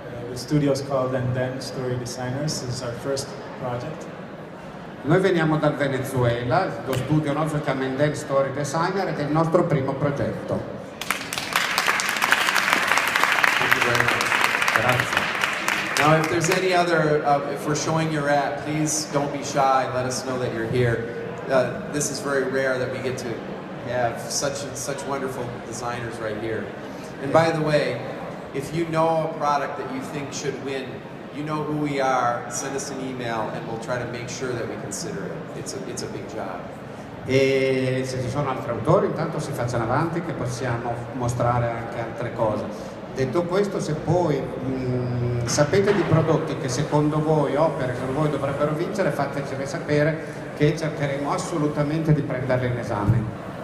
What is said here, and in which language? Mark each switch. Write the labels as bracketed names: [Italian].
[English] The studio is called And Then Story Designers. This is our first project. [Italian] Noi veniamo dal Venezuela, lo studio nostro si chiama Then Story Designer ed è il nostro primo progetto. [English] Thank you very much. [Italian] Grazie. [English] Now, if there's any other, if we're showing your app, please don't be shy. Let us know that you're here. This is very rare that we get to have such wonderful designers right here. And by the way, if you know a product that you think should win, you know who we are. Send us an email, and we'll try to make sure that we consider it. It's a big job. [Italian] E se ci sono altri autori, intanto si facciano avanti che possiamo mostrare anche altre cose. Detto questo, se poi sapete di prodotti che secondo voi, opere che voi dovrebbero vincere, fatecene sapere che cercheremo assolutamente di prenderle in esame.